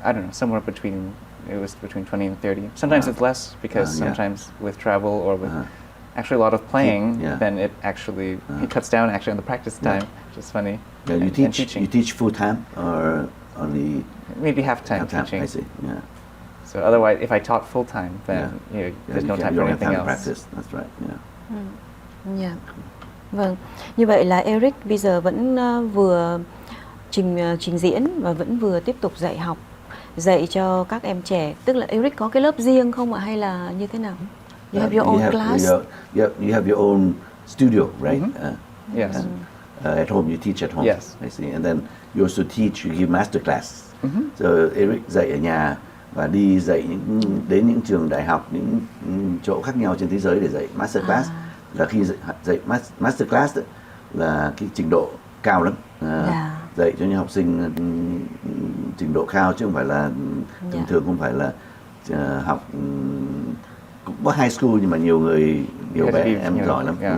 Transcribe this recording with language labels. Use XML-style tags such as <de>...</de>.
<en>I don't know, somewhere between. It was between 20 and 30. Sometimes it's less because sometimes with travel or with actually a lot of playing, then it actually it cuts down actually on the practice time, which is funny. Yeah, you teach full time or only maybe half time teaching. I see. Yeah. So otherwise, if I taught full time, then there's no time for anything else. Practice. That's right. Yeah.</en> <vi>Vâng. Như vậy là Eric bây giờ vẫn vừa trình diễn và vẫn vừa tiếp tục dạy cho các em trẻ. Tức là Eric có cái lớp riêng không ạ, hay là như thế nào?</vi> <en>You have your own class? You have your own studio, right? Yes. At home, you teach at home. Yes. I see. And then you also teach, you give master class.</en> <vi>So Eric dạy ở nhà và đi dạy đến những trường đại học, những chỗ khác nhau trên thế giới để dạy master class. Là khi dạy master class là cái trình độ cao lắm. Dạy cho những học sinh trình độ cao chứ không phải là thường không phải là học cũng có high school, nhưng mà nhiều bé em giỏi lắm.</vi>